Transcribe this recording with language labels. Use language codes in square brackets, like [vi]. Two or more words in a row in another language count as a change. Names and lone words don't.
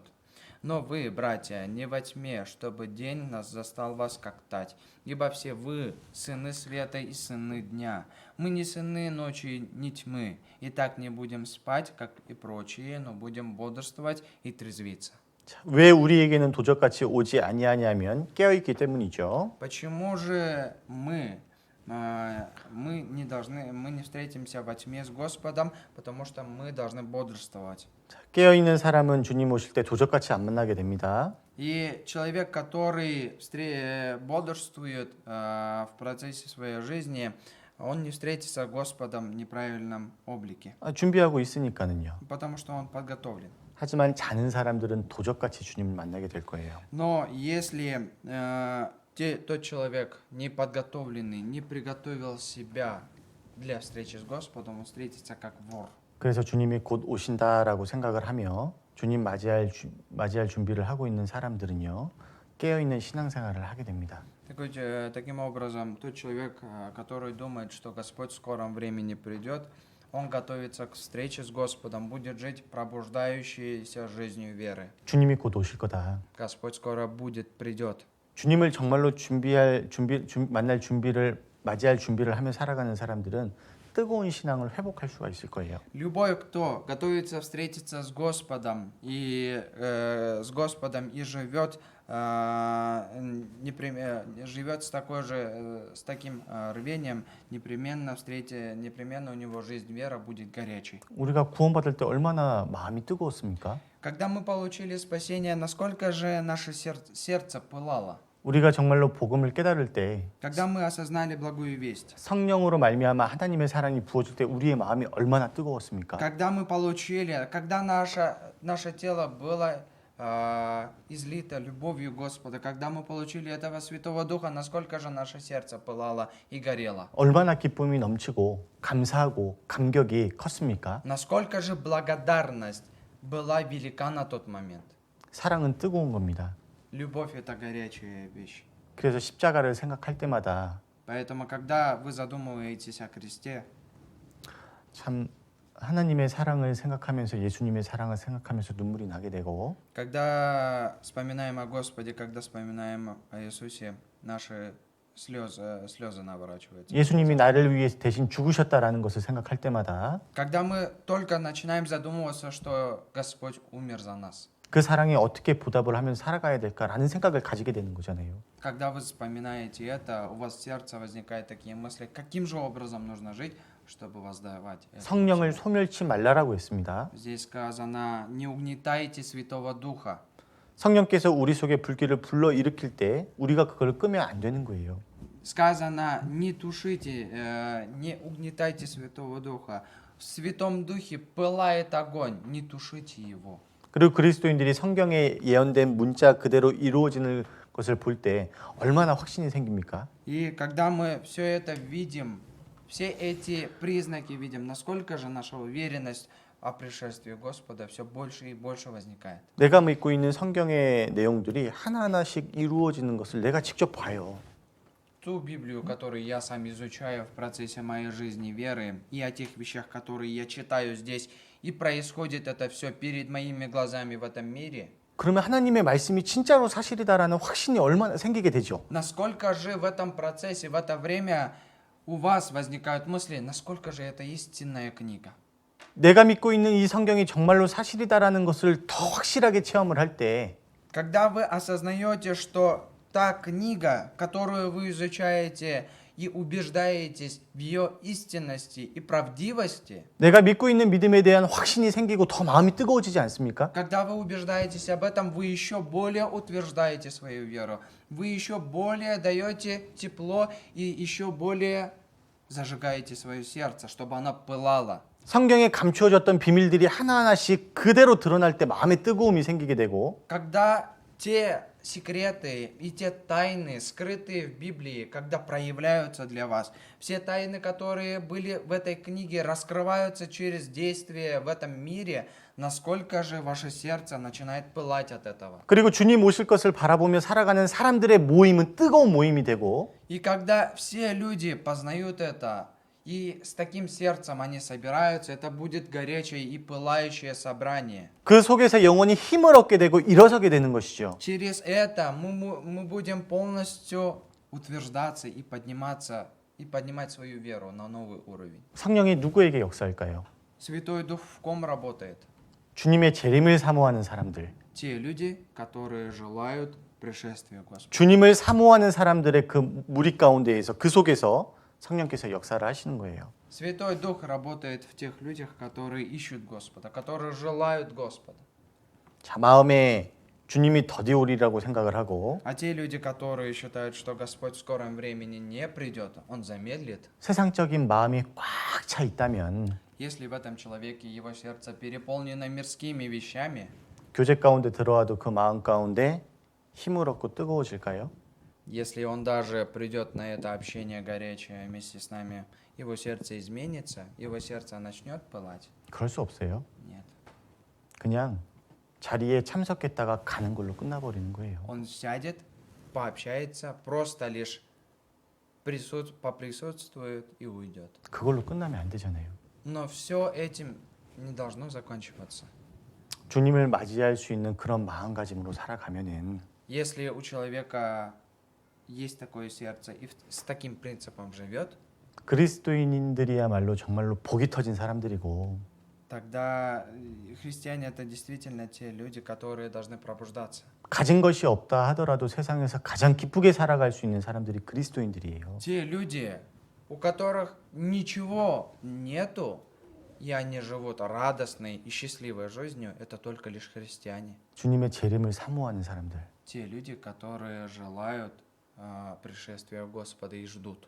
[ru] Но вы, братья, не во тьме, чтобы день нас застал вас как тать. Ибо все вы, сыны света и сыны дня. Мы не сыны ночи, ни тьмы. И так не будем спать, как и прочие, но будем бодрствовать и трезвиться». [ko] 왜 우리에게는 도적같이 오지 아니하냐면 깨어 있기 때문이죠. [ru] Почему же мы не встретимся во тьме с Господом, потому что мы должны бодрствовать. [ko] 깨어 있는 사람은 주님 오실 때 도적같이 안 만나게 됩니다. [ru] И человек, который бодрствует в процессе своей жизни, он не встретится с Господом в неправильном облике, [ko] 준비하고 있으니까는요. [ru] потому что он подготовлен. [ko] 하지만 자는 사람들은 도적같이 주님을 만나게 될 거예요. [ru] Но если тот человек не подготовленный, не приготовил себя для встречи с Господом, он встретится как вор. [ko] 그래서 주님이 곧 오신다라고 생각을 하며 주님 맞이할 준비를 하고 있는 사람들은요. 깨어 있는 신앙생활을 하게 됩니다. [ru] Таким образом, тот человек, который думает, что Господь в скором времени придет, он готовится к встрече с Господом, будет жить пробуждающейся жизнью веры. [ko] 주님이 곧 오실 거다. [ru] Господь скоро придет. [ko] 주님을 정말로 맞이할 준비를 하며 살아가는 사람들은 뜨거운 신앙을 회복할 수가 있을 거예요. [ru] Любой, кто готовится встретиться с Господом и живет с таким рвением, непременно у него жизнь вера будет горячей. [ko] 우리가 구원받을 때 얼마나 마음이 뜨거웠습니까? [ru] Когда мы получили спасение, насколько же наше сердце пылало? [ko] 우리가 정말로 복음을 깨달을 때 [ru] Когда мы осознали благую весть, [ko] 성령으로 말미암아 하나님의 사랑이 부어질 때 우리의 마음이 얼마나 뜨거웠습니까? [ru] когда наше тело было излито любовью Господа, когда мы получили этого Святого Духа, насколько же наше сердце пылало и горело? [ko] 얼마나 기쁨이 넘치고 감사하고 감격이 컸습니까? [ru] Насколько же благодарность была велика на тот момент? [ko] 사랑은 뜨거운 겁니다. [ru] Любовь — это горячая вещь. [ko] 그래서 십자가를 생각할 때마다 [ru] Поэтому, когда вы задумываетесь о кресте, [ko] 참 하나님의 사랑을 생각하면서 예수님의 사랑을 생각하면서 눈물이 나게 되고 [ru] когда вспоминаем о Господе, когда вспоминаем о Иисусе, наши слезы наворачиваются. [ko] 예수님이 나를 위해 대신 죽으셨다라는 것을 생각할 때마다 [ru] Когда мы только начинаем задумываться, что Господь умер за нас. [ko] 그 사랑에 어떻게 보답을 하면서 살아가야 될까라는 생각을 가지게 되는 거잖아요. [ru] Когда вы вспоминаете это, у вас в сердце возникают такие мысли, каким же образом нужно жить, чтобы воздавать это. [ko] 성령을 소멸치 말라라고 했습니다. [ru] Здесь сказано, не угнетайте Святого Духа. [ko] 성령께서 우리 속에 불길을 불러 일으킬 때 우리가 그걸 끄면 안 되는 거예요. [ru] Сказано, не угнетайте Святого Духа. В Святом Духе пылает огонь, не тушите его. [ko] 그리고 그리스도인들이 성경에 예언된 문자 그대로 이루어지는 것을 볼 때 얼마나 확신이 생깁니까? [ru] И когда мы все это видим, все эти признаки видим, насколько же наша уверенность о пришествии Господа все больше и больше возникает. [ko] 내가 믿고 있는 성경의 내용들이 하나하나씩 이루어지는 것을 내가 직접 봐요. [ru] Ту Библию, которую я сам изучаю в процессе моей жизни веры, и о тех вещах, которые я читаю здесь, и происходит это все перед моими глазами в этом мире, [ko] 그러면 하나님의 말씀이 진짜로 사실이다라는 확신이 얼마나 생기게 되죠. [ru] насколько же в этом процессе, в это время у вас возникают мысли, насколько же это истинная книга. [ko] 내가 믿고 있는 이 성경이 정말로 사실이다라는 것을 더 확실하게 체험을 할 때 [ru] Когда вы осознаете, что та книга, которую вы изучаете и убеждаетесь в ее истинности и правдивости, [ko] 내가 믿고 있는 믿음에 대한 확신이 생기고 더 마음이 뜨거워지지 않습니까? [ru] когда вы убеждаетесь об этом, вы еще более утверждаете свою веру, вы еще более даете тепло и еще более зажигаете свое сердце, чтобы оно пылало. [ko] 성경에 감추어졌던 비밀들이 하나하나씩 그대로 드러날 때 마음의 뜨거움이 생기게 되고 [ru] Когда те секреты и те тайны, скрытые в Библии, когда проявляются для вас, все тайны, которые были в этой книге, раскрываются через действие в этом мире, насколько же ваше сердце начинает пылать от этого. [ko] 그리고 주님 오실 것을 바라보며 살아가는 사람들의 모임은 뜨거운 모임이 되고 [ru] И когда все люди познают это, и с таким сердцем они собираются, это будет горячее и пылающее собрание. [ko] 그 속에서 영혼이 힘을 얻게 되고 일어서게 되는 것이죠. [ru] Через это мы будем полностью утверждаться и подниматься, и поднимать свою веру на новый уровень. [ko] 성령이 누구에게 역사할까요? [ru] Святой Дух в ком работает? [ko] 주님의 재림을 사모하는 사람들. [ru] Те люди, которые желают пришествия Господа. [ko] 주님을 사모하는 사람들의 그 무리 가운데에서 그 속에서 성령께서 역사를 하시는 거예요. [ru] Святой Дух работает в тех людях, которые ищут Господа, которые желают Господа. [ko] 자, 마음에 주님이 더디 오리라고 생각을 하고 [ru] А те люди, которые считают, что Господь в скором времени не придет, Он замедлит. [ko] 세상적인 마음이 꽉 차 있다면 [ru] Если в этом человеке его сердце переполнено мирскими вещами, [ko] 교제 가운데 들어와도 그 마음 가운데 힘을 얻고 뜨거워질까요? [ru] если он даже придет на это общение горячее вместе с нами, его сердце изменится, его сердце начнет пылать? [ko] 그럴 수 없어요. [ru] Нет. [ko] 그냥 자리에 참석했다가 가는 걸로 끝나버리는 거예요. [ru] Он сядет, пообщается, просто лишь поприсутствует и уйдет. [ko] 그걸로 끝나면 안 되잖아요. [ru] Но все этим не должно заканчиваться. [ko] 주님을 맞이할 수 있는 그런 마음가짐으로 살아가면은 [ru] Если у человека есть такое сердце и с таким принципом живет, [ko] 그리스도인들이야말로 정말로 복이 터진 사람들이고 [ru] тогда христиане это действительно те люди, которые должны пробуждаться. [ko] 가진 것이 없다 하더라도 세상에서 가장 기쁘게 살아갈 수 있는 사람들이 그리스도인들이에요. [ru] Те люди, у которых ничего нету, и они живут радостной и счастливой жизнью, это только лишь христиане. [ko] 주님의 재림을 사모하는 사람들. [ru] Те люди, которые желают пришествия Господа и ждут.